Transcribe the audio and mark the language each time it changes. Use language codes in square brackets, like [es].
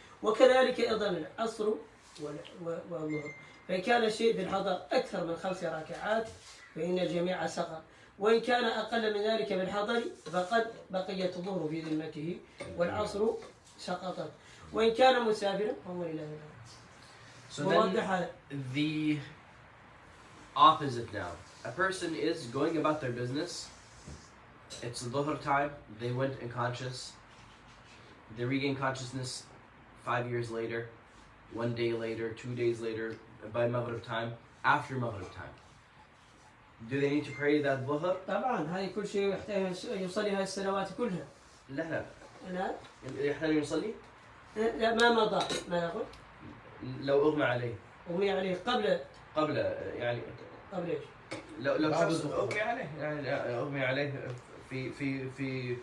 [ar] وكذلك أيضا العصر والظهر، فإن كان الشيء في الحضر أكثر من 5 ركعات فإن الجميع سقط، وإن كان أقل من ذلك في الحضر فقد بقيت الظهر في ذمته والعصر سقطت، وإن كان مسافرا فهو إلى ذلك. [en] So then the opposite now. A person is going about their business. It's dhuhr time. They went unconscious. They regain consciousness 5 years later, 1 day later, 2 days later, by Maghrib time, after Maghrib time. Do they need to pray that dhuhr? [ar] طبعا هذه كل شيء يحتاج يصلي هذه السنوات كلها. لا لا يحتاج يصلي؟ لا ما مضى، ما يقول؟ لو أغمى عليه. أغمي عليه قبل قبل يعني إيش؟ لو بعد شخص الدخول. أغمي عليه يعني أغمي عليه في